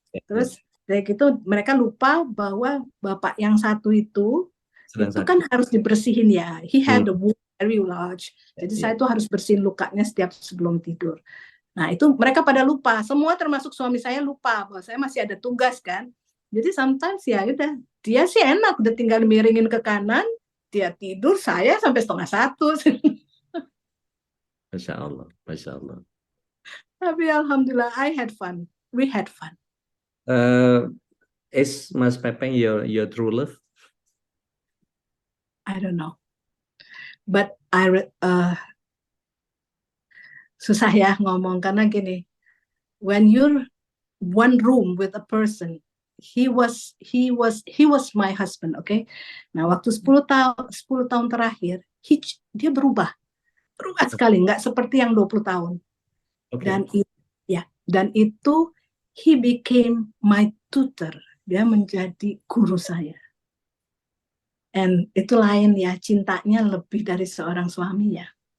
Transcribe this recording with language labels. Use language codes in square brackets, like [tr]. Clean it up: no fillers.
[id] Terus kayak gitu mereka lupa bahwa bapak yang satu itu kan harus dibersihin ya, [en] he had the wound very large, [id] jadi saya tuh harus bersihin lukanya setiap sebelum tidur. Nah itu mereka pada lupa, semua termasuk suami saya lupa bahwa saya masih ada tugas kan. Jadi sometimes ya udah, dia sih enak udah tinggal miringin ke kanan, dia tidur, saya sampai 12:30. Masya Allah, Masya Allah. Tapi alhamdulillah [en] I had fun, we had fun. Is Mas Pepeng your true love? I don't know, but [id] susah ya ngomong karena gini, [en] when you're one room with a person, he was my husband, okay? [id] Nah, waktu 10 tahun terakhir, dia berubah sekali, nggak seperti yang 20 tahun. [en] Okay. [id] Dan itu [en] he became my tutor. [id] Dia menjadi guru saya. And itu lain ya, cintanya lebih dari seorang suami ya.